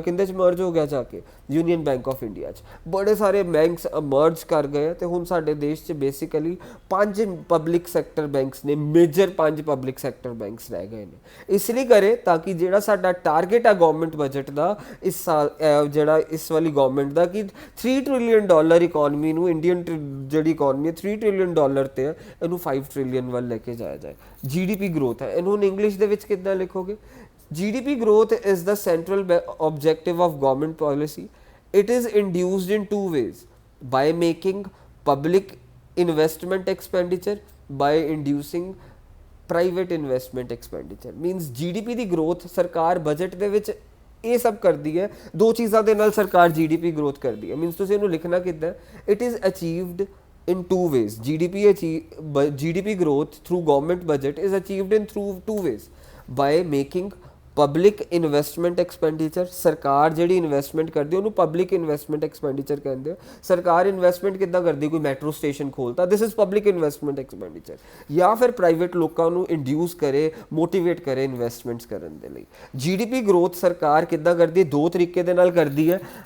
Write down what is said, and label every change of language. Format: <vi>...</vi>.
<pa>ਕਿੰਦੇ 'ਚ ਮਰਜ ਹੋ ਗਿਆ? ਜਾ ਕੇ ਯੂਨੀਅਨ ਬੈਂਕ ਆਫ ਇੰਡੀਆ 'ਚ। ਬੜੇ ਸਾਰੇ ਬੈਂਕਸ ਮਰਜ ਕਰ ਗਏ ਅਤੇ ਹੁਣ ਸਾਡੇ ਦੇਸ਼ 'ਚ ਬੇਸਿਕਲੀ 5 ਪਬਲਿਕ ਸੈਕਟਰ ਬੈਂਕਸ ਨੇ, ਮੇਜਰ 5 ਪਬਲਿਕ ਸੈਕਟਰ ਬੈਂਕਸ ਰਹਿ ਗਏ ਨੇ। ਇਸ ਲਈ ਕਰੇ ਤਾਂ ਕਿ ਜਿਹੜਾ ਸਾਡਾ ਟਾਰਗੇਟ ਆ ਗਵਰਨਮੈਂਟ ਬਜਟ ਦਾ ਇਸ ਸਾਲ, ਜਿਹੜਾ ਇਸ ਵਾਲੀ ਗਵਰਨਮੈਂਟ ਦਾ, ਕਿ $3 ਟ੍ਰਿਲੀਅਨ ਇਕੋਨਮੀ ਨੂੰ, ਇੰਡੀਅਨ ਜਿਹੜੀ ਇਕੋਨਮੀ ਹੈ $3 ਟ੍ਰਿਲੀਅਨ ਤੇ ਹੈ, ਇਹਨੂੰ $5 ਟ੍ਰਿਲੀਅਨ ਵੱਲ ਲੈ ਕੇ ਜਾਇਆ ਜਾਏ। GDP ਗਰੋਥ ਹੈ। ਇਹਨੂੰ ਇੰਗਲਿਸ਼ ਦੇ ਵਿੱਚ ਕਿੱਦਾਂ ਲਿਖੋਗੇ?</pa> <en>GDP growth is the central objective of government policy. It is induced in two ways: by making public investment expenditure, by inducing private investment expenditure.</en> <pa>Means GDP ਦੀ growth ਸਰਕਾਰ budget ਦੇ ਵਿੱਚ ਇਹ ਸਭ ਕਰਦੀ ਹੈ। ਦੋ ਚੀਜ਼ਾਂ ਦੇ ਨਾਲ ਸਰਕਾਰ GDP growth ਕਰਦੀ ਹੈ। ਮੀਨਸ ਤੁਸੀਂ ਇਹਨੂੰ ਲਿਖਣਾ ਕਿੱਦਾਂ?</pa> <en>It is achieved in two ways. GDP growth through government budget is achieved in through two ways: by making public investment expenditure.</en> <pa>ਸਰਕਾਰ ਜਿਹੜੀ ਇਨਵੈਸਟਮੈਂਟ ਕਰਦੀ ਉਹਨੂੰ ਪਬਲਿਕ ਇਨਵੈਸਟਮੈਂਟ ਐਕਸਪੈਂਡੀਚਰ ਕਹਿੰਦੇ ਆ। ਸਰਕਾਰ ਇਨਵੈਸਟਮੈਂਟ ਕਿੱਦਾਂ ਕਰਦੀ? ਕੋਈ metro station ਖੋਲ੍ਹਤਾ,</pa> <en>This is public investment expenditure.</en> <pa>ਜਾਂ ਫਿਰ ਪ੍ਰਾਈਵੇਟ ਲੋਕਾਂ ਨੂੰ ਇੰਡਿਊਸ ਕਰੇ, ਮੋਟੀਵੇਟ ਕਰੇ ਇਨਵੈਸਟਮੈਂਟਸ ਕਰਨ ਦੇ ਲਈ। GDP ਗਰੋਥ ਸਰਕਾਰ ਕਿੱਦਾਂ ਕਰਦੀ ਹੈ? ਦੋ ਤਰੀਕੇ ਦੇ ਨਾਲ ਕਰਦੀ ਹੈ।</pa>